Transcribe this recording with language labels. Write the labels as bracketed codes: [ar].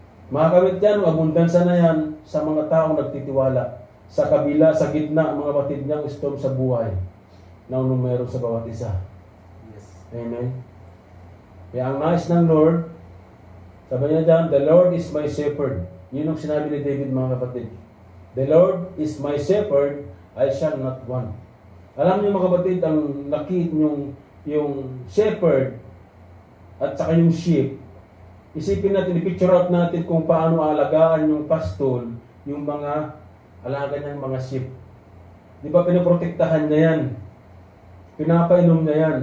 [tl] Makamit yan, ang abundansya na yan sa mga taong nagtitiwala. Sa kabila, sa gitna, mga batid niyang storm sa buhay na anong meron sa bawat isa. [en] Yes. [tl] Amen? Kaya ang nais ng Lord, sabi niya dyan, [en] the Lord is my shepherd. [tl] Yun ang sinabi ni David, mga kapatid. [en] The Lord is my shepherd, I shall not want. [tl] Alam niyo, mga kapatid, ang nakit yung shepherd at saka yung sheep, isipin natin, i-picture out natin kung paano alagaan yung pastol, yung mga alaga niyang mga sheep. Di ba pinoprotektahan niya yan? Pinapainom niya yan.